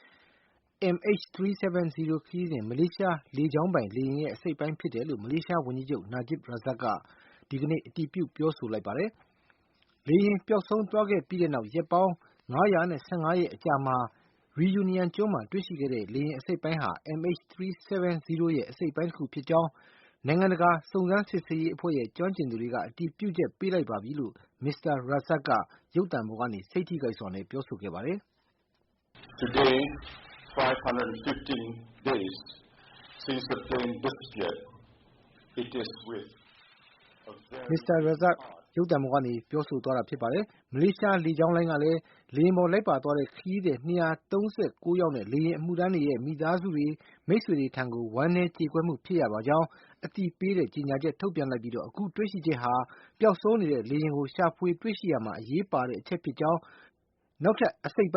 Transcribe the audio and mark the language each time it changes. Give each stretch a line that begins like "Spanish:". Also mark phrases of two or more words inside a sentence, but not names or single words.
Burmese: MH370 ခရီးစဉ် မလေးရှားလေကြောင်းပိုင်လေယာဉ်ရဲ့အစိတ်အပိုင်းဖြစ်တယ်လို့ မလေးရှားဝန်ကြီးချုပ် Najib Razak ကဒီကနေ့အတည်ပြုပြောဆိုလိုက်ပါတယ်။ လေယာဉ်ပျောက်ဆုံးသွားခဲ့ပြီးနောက် ရက်ပေါင်း ၅၁၅ ရက်အကြာမှာ Reunion ကျွန်းမှာတွေ့ရှိခဲ့တဲ့ လေယာဉ်အစိတ်အပိုင်းဟာ MH370 ရဲ့အစိတ်အပိုင်းတခုဖြစ်ကြောင်း နိုင်ငံတကာစုံစမ်းစစ်ဆေးရေးအဖွဲ့ရဲ့ကျွမ်းကျင်သူတွေက အတည်ပြုချက်ပေးလိုက်ပါပြီလို့ Mr. Razak ကရုပ်သံပေါ်ကနေ စိတ်ထိခိုက်စွာနဲ့ပြောဆိုခဲ့ပါတယ်
English: ။ Today, 515 days since the plane disappeared. It is with a very
Burmese: Mr. Razak ရုပ်သံပေါ်ကနေပြောဆိုသွားတာဖြစ်ပါတယ်။ မလေးရှားလေကြောင်းလိုင်းကလည်း လေယာဉ်ပေါ်လိုက်ပါသွားတဲ့ခရီးသည် ၂၃၉ ယောက်နဲ့ လေယာဉ်အမှုထမ်းတွေရဲ့မိသားစုတွေမိတ်ဆွေတွေထံကို ဝမ်းနည်းကြေကွဲမှုဖြစ် ရပါကြောင်း အသိပေးတဲ့ကြေညာချက်ထုတ်ပြန်လိုက်ပြီး အခုတွေ့ရှိချက်ဟာ ပျောက်ဆုံးနေတဲ့လေယာဉ်ကိုရှာဖွေတွေ့ရှိရာမှာအရေးပါတဲ့အချက်ဖြစ်ကြောင်း နောက်ထပ်အစိတ်အ